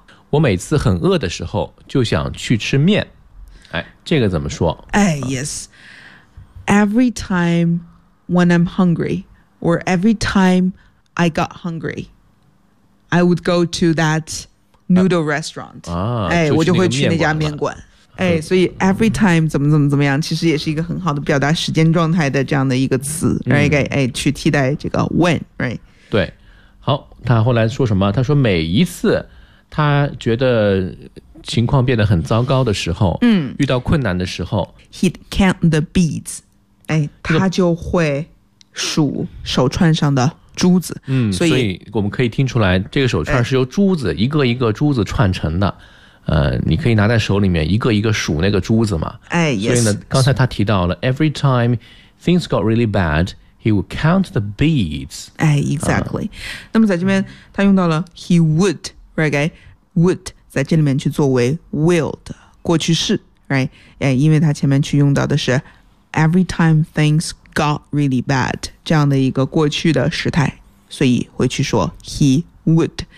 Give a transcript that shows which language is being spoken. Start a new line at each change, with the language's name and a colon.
Chinese: 我每次很饿的时候就想去吃面、哎、这个怎么说、
English: 哎、Yes Every time when I'm hungry or every time I got hungry I would go to that noodle restaurant、
Chinese: 啊啊就是哎、我就会去那家面馆哎、所以 every time 怎么怎么怎么样其实也是一个很好的表达时间状态的这样的一个词、嗯 right? 哎、去替代这个 when、right? 对好他后来说什么他说每一次他觉得情况变得很糟糕的时候、嗯、遇到困难的时候
English: He'd count the beads、
Chinese: 哎、他就会数手串上的珠子、嗯、所以我们可以听出来这个手串是由珠子、哎、一个一个珠子串成的你可以拿在手里面一个一个数那个珠子嘛。
English: 哎 yes,
Chinese: 所以呢刚才他提到了
English: every time things got really bad, he would count the beads.
Chinese: 哎 exactly.、那么在这边他用到了 he would, right?
English: Would 在这里面去作为 will 的过去式 right?
Chinese: 哎因为他前面去用到的是
English: every time things got really bad,
Chinese: 这样的一个过去的时态所以会去说 he would.